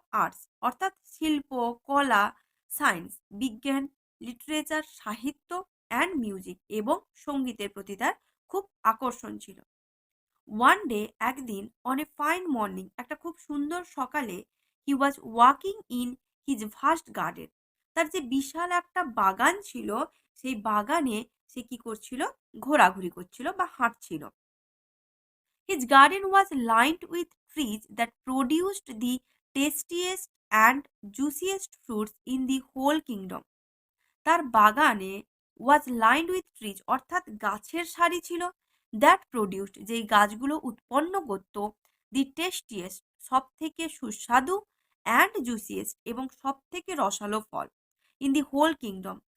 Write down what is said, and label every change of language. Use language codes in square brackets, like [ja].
[bn] Arts, অর্থাৎ শিল্প, কলা, সায়েন্স, বিজ্ঞান, লিটারেচার, সাহিত্য অ্যান্ড মিউজিক এবং সঙ্গীতের প্রতি তার খুব আকর্ষণ ছিল। [en] one day, [bn] একদিন, [en] on a fine morning, [bn] একটা খুব সুন্দর সকালে, [en] He was walking in his vast garden. [bn] তার যে বিশাল একটা বাগান ছিল, সেই বাগানে সে কি করছিল? ঘোরাঘুরি করছিল বা হাঁটছিল। [en] His garden was lined with trees that produced the tastiest and juiciest fruits in the whole kingdom. [bn] তার বাগানে [en] was lined with trees, [bn] অর্থাৎ গাছের সারি ছিল, [en] that produced, [bn] যেই গাছগুলো উৎপন্ন করত, [en] the tastiest, [bn] সব থেকে সুস্বাদু, [en] and juiciest, [bn] এবং সব থেকে রসালো ফল, [en] In the whole kingdom.